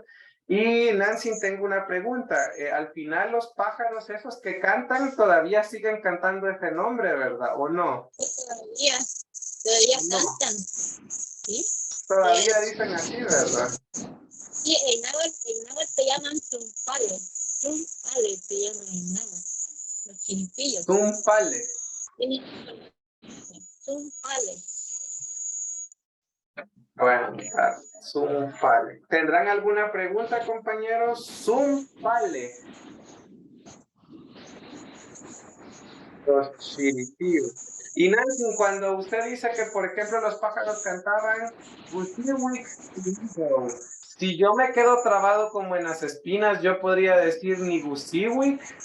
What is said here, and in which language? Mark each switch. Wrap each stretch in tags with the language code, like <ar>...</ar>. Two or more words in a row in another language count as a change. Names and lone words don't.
<es>Y Nancy, tengo una pregunta. Al final los pájaros esos que cantan todavía siguen cantando ese nombre, ¿verdad? ¿O no? Todavía No. cantan. ¿Sí? Todavía dicen así, ¿verdad? Sí, en náhuatl se llaman tumpales. Tumpales se llaman en náhuatl. Los chiripillos. Tumpales. Tumpales. Bueno, Zumpale. ¿Tendrán alguna pregunta, compañeros? Zumpale. Los chiripíos. Y Nancy, cuando usted dice que, por ejemplo, los pájaros cantaban, si yo me quedo trabado como en las espinas, yo podría decir</es> <nah>ni gusiwi.</nah>